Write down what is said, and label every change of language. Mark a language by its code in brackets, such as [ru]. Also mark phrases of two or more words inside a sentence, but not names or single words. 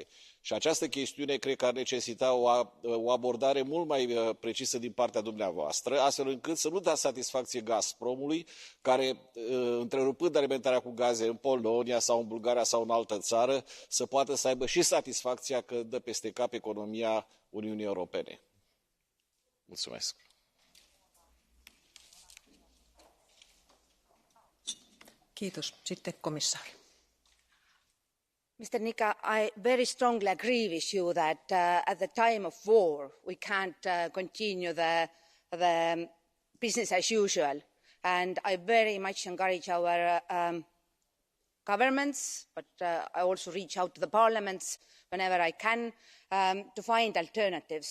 [ro] Și această chestiune cred că ar necesita o abordare mult mai precisă din partea dumneavoastră, astfel încât să nu dați satisfacție Gazpromului, care, întrerupând alimentarea cu gaze în Polonia sau în Bulgaria sau în altă țară, să poată să aibă și satisfacția că dă peste cap economia Uniunii Europene. Mulțumesc. [fi] Kiitos. Sitten komissaari. [en] Mr. Nika, I very strongly agree with you that at the time of war, we can't continue the business as usual. And I very much encourage our governments, but I also reach out to the parliaments whenever I can to find alternatives.